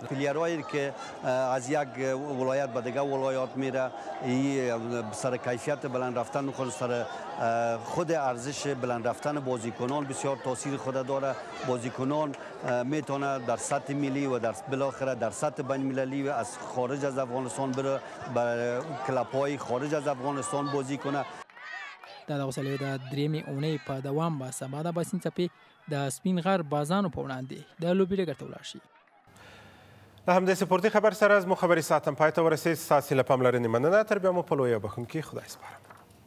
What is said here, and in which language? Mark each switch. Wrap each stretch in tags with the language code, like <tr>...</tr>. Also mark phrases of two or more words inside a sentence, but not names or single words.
<fa>پلیرهایی که از یک ولایت به دیگر ولایات میره، این سر کیفیت بلند رفتن خود سر خود ارزش بلند رفتن بازیکنان بسیار تاثیر خود داره. بازیکنان میتونه در سطح ملی و در بالاخره در سطح بین المللی و از خارج از افغانستان بره، برای کلب‌های خارج از افغانستان بازی کنه.</fa> <ps>دا د اوسلې د درېمې اونۍ په دوام به سبا د باسین څپې د سپین غر بازانو په وړاندې د لوبې ډګر ته ولاړ شي. له همدې سپورتي خبر سره زموږ خبري ساعت هم پای ته ورسېد. ستاسې له پاملرنې مننه. تر بیا مو په لویه بخښونکي خدای سپارم.</ps>